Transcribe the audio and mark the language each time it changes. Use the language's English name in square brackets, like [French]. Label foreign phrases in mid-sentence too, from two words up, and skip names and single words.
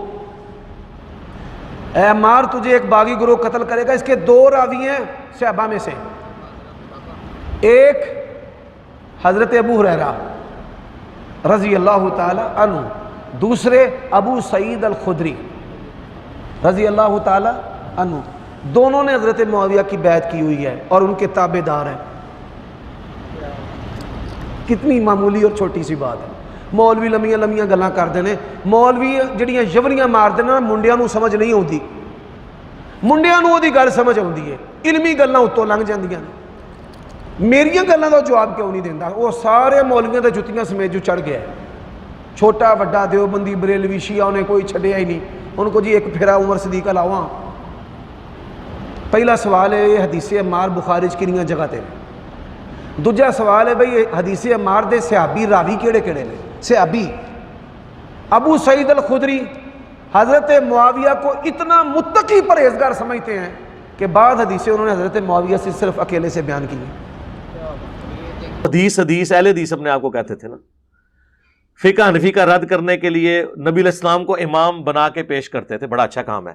[Urdu] اے عمار تجھے ایک باغی گروہ قتل کرے گا، اس کے 2 راوی ہیں صحابہ میں سے، ایک حضرت ابو ہریرہ رضی اللہ تعالی عنہ، دوسرے ابو سعید الخدری رضی اللہ تعالی عنہ۔ دونوں نے حضرت معاویہ کی بیعت کی ہوئی ہے اور ان کے تابع دار ہیں۔ کتنی معمولی اور چھوٹی سی بات ہے۔ [Punjabi] مولوی لمیاں لمیاں گلاں کر دینے، مولوی جڑیاں یوریاں مار دینا، منڈیاں نو سمجھ نہیں ہوندی، منڈیاں نو دی گل سمجھ ہوندی ہے، علمی گلاں اتوں لنگ جاندیاں نے۔ میریاں گلاں دا جواب کیوں نہیں دیندا؟ وہ سارے مولویاں دے جتیاں سمیت جو چڑھ گیا ہے، چھوٹا وڈا دیوبندی بریلوی شیعہ انہیں کوئی چھڈیا ہی نہیں، [Urdu] ان کو جی [Punjabi] ایک پھیرا عمر صدیق لاواں۔ پہلا سوال ہے یہ حدیث عمار بخاری چ کنیاں جگہ تے؟ دوجا سوال ہے بھئی حدیث عمار دے صحابی راوی کیڑے کیڑے نے؟ [Urdu] صحابی ابو سعید الخدری حضرت معاویہ کو اتنا متقی پرہیزگار سمجھتے ہیں کہ بعض حدیثیں انہوں نے حضرت معاویہ سے صرف اکیلے سے بیان کی ہیں۔ حدیث اہل حدیث اپنے آپ کو کہتے تھے نا، فقہ حنفی کا رد کرنے کے لیے نبی علیہ السلام کو امام بنا کے پیش کرتے تھے، بڑا اچھا کام ہے۔